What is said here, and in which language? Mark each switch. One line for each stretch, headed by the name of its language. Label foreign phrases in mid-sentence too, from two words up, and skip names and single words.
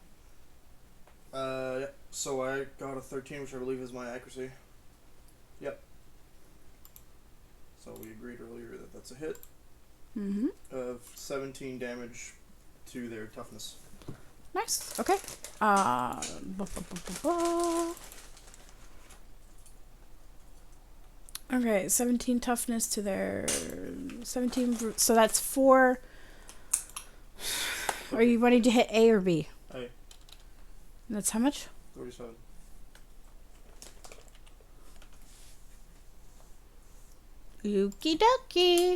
English: Yeah. So I got a 13, which I believe is my accuracy. Yep. So we agreed earlier that that's a hit. Mm-hmm. Of 17 damage to their toughness. Nice. Okay. Ba, ba, ba, ba, ba. Okay, 17 toughness to their 17. So that's 4. Are you wanting to hit A or B? A. That's how much? 37. Okie dokie.